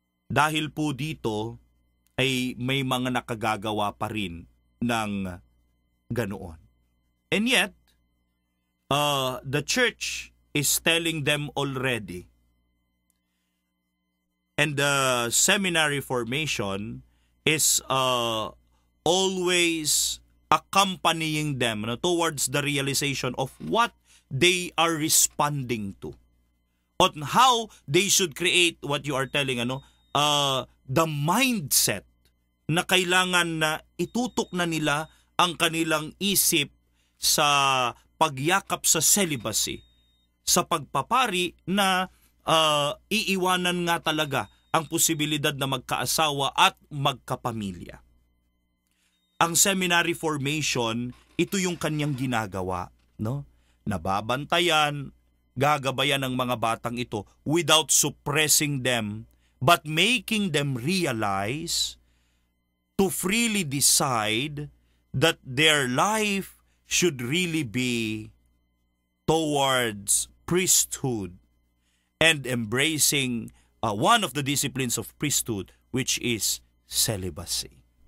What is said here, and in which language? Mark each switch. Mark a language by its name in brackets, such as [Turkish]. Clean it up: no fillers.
[Filipino] Dahil po dito ay may mga nakagagawa pa rin ng ganoon. [English] And yet, the church is telling them already. And the seminary formation is always accompanying them towards the realization of what they are responding to. On how they should create what you are telling, the mindset [Filipino] na kailangan na itutok na nila ang kanilang isip sa pagyakap sa celibacy, sa pagpapari na iiwanan nga talaga ang posibilidad na magkaasawa at magkapamilya. Ang seminary formation, ito yung kanyang ginagawa, Nababantayan, gagabayan ng mga batang ito [English] without suppressing them, but making them realize to freely decide that their life should really be towards priesthood and embracing one of the disciplines of priesthood, which is celibacy.